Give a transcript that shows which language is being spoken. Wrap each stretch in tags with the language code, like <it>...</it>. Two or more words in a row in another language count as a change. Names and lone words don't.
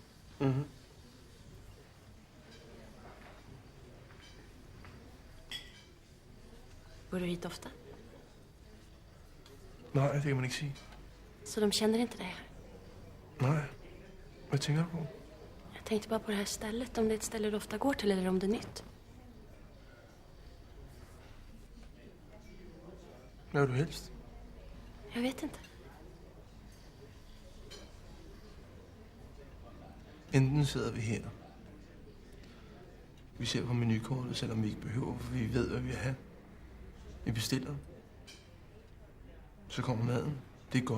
<sv>Mhm. Går du hit ofta?</sv> <da>Nej, det kan man ikke sige.</da> <sv>Så de känner inte dig här? Nej.</sv> <da>Hvad tænker du på?</da> <sv>Jag tänkte bara på det här stället. Om det är ett ställe du ofta går till eller om det är nytt.</sv> <da>Hvad vil du helst?</da> <sv>Jag vet inte.</sv> <da>Enten sidder vi her. Vi ser på menukortet, selvom vi ikke behøver, for vi ved, hvad vi vil have. Vi bestiller. Så kommer maden. Det er godt.</da>